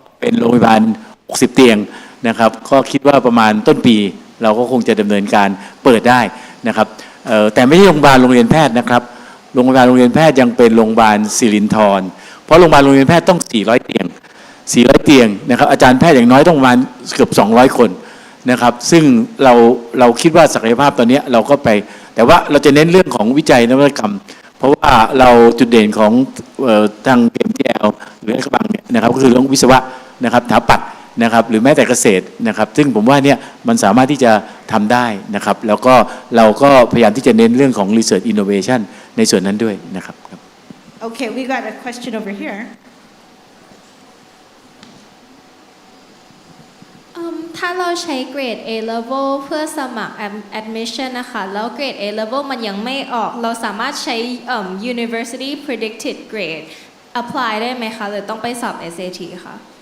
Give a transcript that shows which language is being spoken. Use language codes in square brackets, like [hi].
[th] เป็นโรงพยาบาล60 เตียงนะครับก็คิดว่าประมาณต้นปีเราก็คงจะดำเนินการเปิดได้นะครับแต่ไม่ใช่โรงพยาบาลโรงเรียนแพทย์นะครับโรงพยาบาลโรงเรียนแพทย์ยังเป็นโรงพยาบาลศิรินธรเพราะโรงพยาบาลโรงเรียนแพทย์ต้อง400 เตียง400 เตียงนะครับอาจารย์แพทย์อย่างน้อยต้องประมาณเกือบ200 คนนะครับซึ่งเราคิดว่าศักยภาพตอนนี้เราก็ไปแต่ว่าเราจะเน้นเรื่องของวิจัยนวัตกรรมเพราะว่าเราจุดเด่นของ ทาง KMITL หรือกระบังเนี่ยนะครับก็คือเรื่องวิศวะนะครับสถาปัตย์นะครับหรือแม้แต่เกษตรนะครับซึ่งผมว่าเนี่ยมันสามารถที่จะทำได้นะครับแล้วก็เราก็พยายามที่จะเน้นเรื่องของ Research Innovation ในส่วนนั้นด้วยนะครับ [en] Okay, we got a question over here. [th] ถ้าเราใช้เกรด A level เพื่อสมัคร admission นะคะแล้วเกรด A level มันยังไม่ออกเราสามารถใช้ university predicted grade apply ได้ไหมคะหรือต้องไปสอบ SAT คะ